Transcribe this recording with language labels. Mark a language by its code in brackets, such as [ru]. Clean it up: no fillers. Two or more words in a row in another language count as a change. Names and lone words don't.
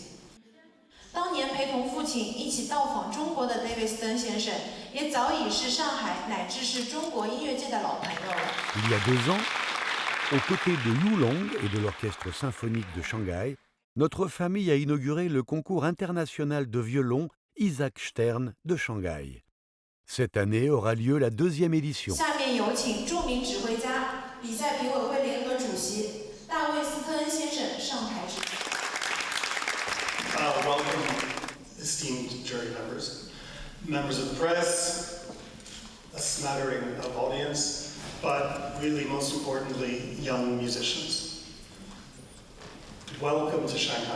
[zh] 当年陪同父亲一起到访中国的 David Stern 先生，也早已是上海乃至是中国音乐界的老朋友了。 [fr] Il y a 2 ans, aux côtés de Yu Long et de l'Orchestre symphonique de Shanghai, notre famille a inauguré le concours international de violon Isaac Stern de Shanghai. Cette année aura lieu la 2e édition. [zh] 下面有请著名指挥家、比赛评委会联合主席大卫·斯特恩先生上台指挥。 [en] Welcome, esteemed jury members, members of the press, a smattering of audience, but really most importantly, young musicians. Welcome to Shanghai.